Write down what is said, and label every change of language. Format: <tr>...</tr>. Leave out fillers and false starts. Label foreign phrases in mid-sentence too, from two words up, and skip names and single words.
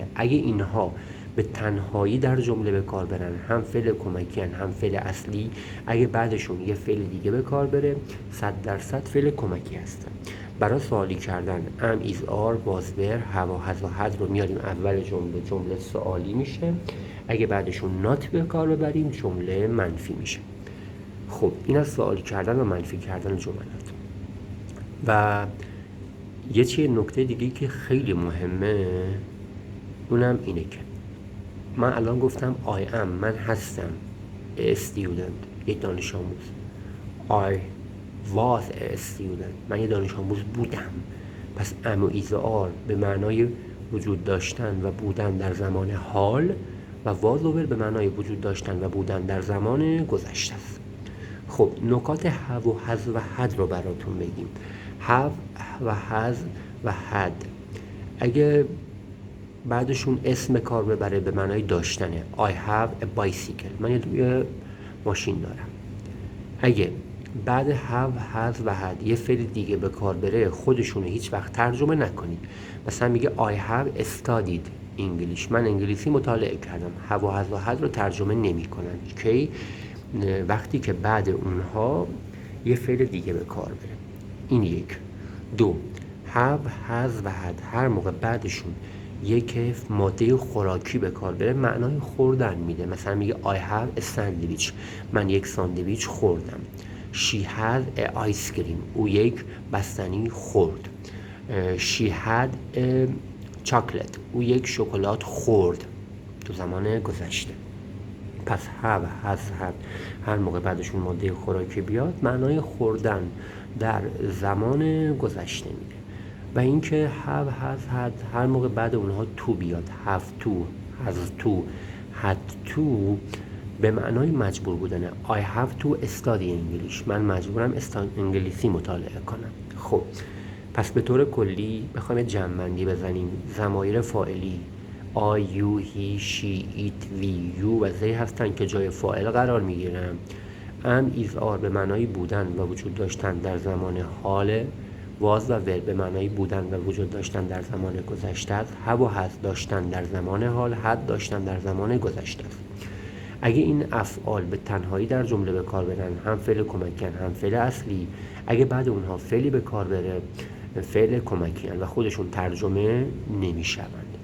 <fa>اگه اینها به تنهایی در جمله به کار برن، هم فعل کمکی هن هم فعل اصلی، اگه بعدشون یه فعل دیگه به کار بره 100% فعل کمکی هستن. برای سوالی کردن</fa> <en>am is are was were have</en> <fa>و has و had رو میاریم اول جمله سوالی میشه، اگه بعدشون not به کار ببریم جمله منفی میشه. خب این از سوالی کردن و منفی کردن جملات. و یه نکته دیگه که خیلی مهمه اونم اینه که من الان گفتم</fa> <en>I am</en> <fa>من هستم</fa> <en>a student</en> <fa>یک دانش آموز.</fa> <en>I was a student</en> <fa>من یک دانش آموز بودم. پس am و is و are به معنای وجود داشتن و بودن در زمان حال و was و were به معنای وجود داشتن و بودن در زمان گذشته است. خب نکات have و has و had رو براتون بگیم. have و has و had اگه بعدشون اسم کار ببره به معنای داشتنه.</fa> <en>I have a bicycle</en> <fa>من یه ماشین دارم. اگه بعد</fa> <en>have has</en> <fa>و had یه فعل دیگه به کار بره خودشونو هیچ وقت ترجمه نکنید. مثلا میگه</fa> <en>I have studied English</en> <fa>من انگلیسی مطالعه کردم. have و has و had رو ترجمه نمی کنن که وقتی که بعد اونها یه فعل دیگه به کار بره. این یک. دو</fa> <en>have has</en> <fa>و had هر موقع بعدشون یک ماده خوراکی به کار بره معنای خوردن میده. مثلا میگه</fa> <en>I have a sandwich</en> <fa>من یک ساندویچ خوردم.</fa> <en>She had a ice cream</en> <fa>او یک بستنی خورد.</fa> <en>She had a chocolate</en> <fa>او یک شکلات خورد تو زمان گذشته. پس</fa> <en>have has had</en> <fa>هر موقع بعدشون ماده خوراکی بیاد معنای خوردن در زمان گذشته میده. و اینکه</fa> <en>have has had</en> <fa>هر موقع بعد اونها تو بیاد</fa> <en>have to has to had to</en> <fa>به معنای مجبور بودنه.</fa> <en>I have to study English</en> <fa>من مجبورم انگلیسی مطالعه کنم. خب پس به طور کلی بخوایم جمع‌بندی بزنیم ضمایر فاعلی</fa> <en>I, you, he, she, it, we, you</en> <fa>و they هستن که جای فاعل قرار میگیرن.</fa> <en>am is are</en> <fa>به معنای بودن و وجود داشتن در زمان حال، واز و ور به معنای بودن و وجود داشتن در زمان گذشته است. have و has داشتن در زمان حال، had داشتن در زمان گذشته است. اگه این افعال به تنهایی در جمله به کار برن، هم فعل کمکی هم فعل اصلی، اگه بعد اونها فعلی به کار بره، فعل کمکی و خودشون ترجمه نمیشوند.</fa>